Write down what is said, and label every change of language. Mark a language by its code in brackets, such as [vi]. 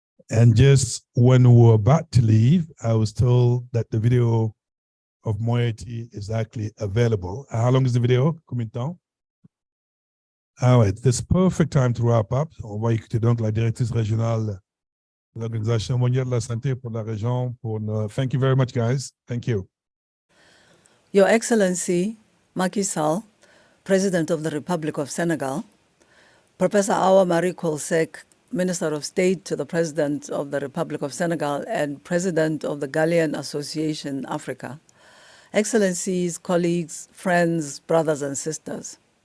[en] And just when we were about to leave, I was told that the video of Moiety is actually available. How long is the video? [fr] Combien de temps? [en] All right, this perfect time to wrap up. [fr] On va écouter donc la directrice régionale de l'Organisation mondiale de la santé pour la région. [en] Thank you very much, guys. Thank you. Your Excellency, Macky Sall, President of the Republic of Senegal, Professor Awa Marie Coll Seck, Minister of State to the President of the Republic of Senegal and President of the Ghanaian Association Africa, Excellencies, colleagues, friends, brothers and sisters.